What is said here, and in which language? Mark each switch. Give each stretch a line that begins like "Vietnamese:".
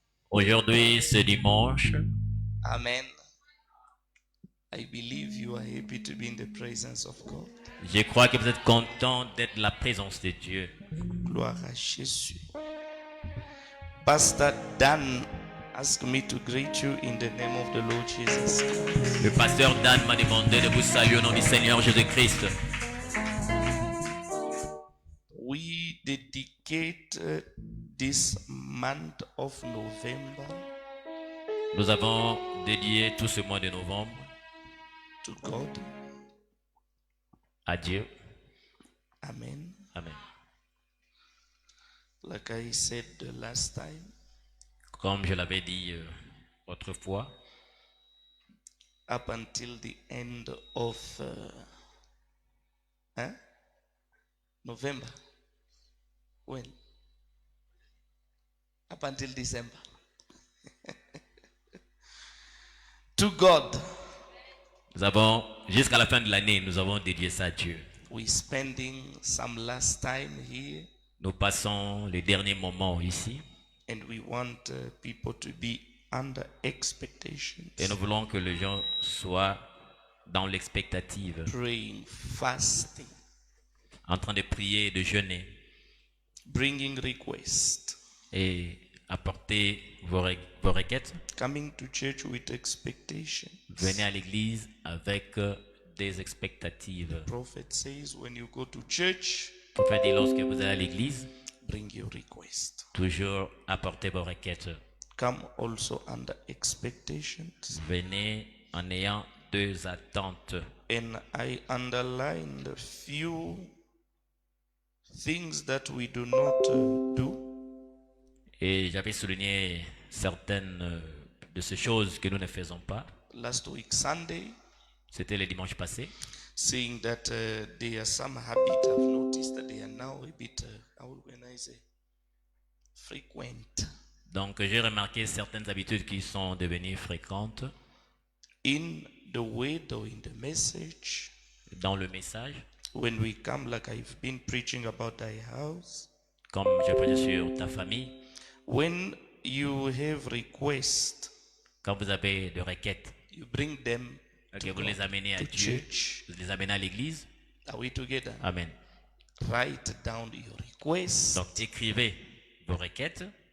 French: Aujourd'hui, c'est dimanche. Amen.
English: I believe you are happy to be in the presence of God.
French: Je crois que vous êtes content d'être la présence de Dieu. Gloire à Jésus.
English: Pastor Dan asked me to greet you in the name of the Lord Jesus Christ.
French: Le pasteur Dan m'a demandé de vous saluer au nom du Seigneur Jésus-Christ.
English: We dedicate this month of November.
French: Nous avons dédié tout ce mois de novembre
English: to God.
French: À Dieu. Amen. Amen.
English: Like I said the last time.
French: Comme je l'avais dit autrefois.
English: Up until the end of November. When? Up until December. To God.
French: Nous avons, jusqu'à la fin de l'année, nous avons dédié ça à Dieu.
English: We spending some last time here.
French: Nous passons les derniers moments ici.
English: And we want people to be under expectations.
French: Et nous voulons que les gens soient dans l'expectative.
English: Praying, fasting.
French: En train de prier et de jeûner.
English: Bringing requests.
French: Et apporter vos requêtes.
English: Coming to church with expectations.
French: Venez à l'église avec des expectatives.
English: The prophet says when you go to church,
French: le prophète dit lorsque vous allez à l'église,
English: bring your request.
French: Toujours apporter vos requêtes.
English: Come also under expectations.
French: Venez en ayant deux attentes.
English: And I underlined a few things that we do not do.
French: Et j'avais souligné certaines de ces choses que nous ne faisons pas.
English: Last week Sunday.
French: C'était le dimanche passé.
English: Saying that there are some habits I've noticed that they are now a bit, how can I say, frequent.
French: Donc j'ai remarqué certaines habitudes qui sont devenues fréquentes.
English: In the word or in the message.
French: Dans le message.
English: When we come, like I've been preaching about thy house.
French: Comme je prêche sur ta famille.
English: When you have requests.
French: Quand vous avez des requêtes.
English: You bring them.
French: Okay, vous les amenez à Dieu.
English: Church.
French: Vous les amenez à l'église.
English: Are we together? Amen. Write down your requests.
French: Donc écrivez vos requêtes.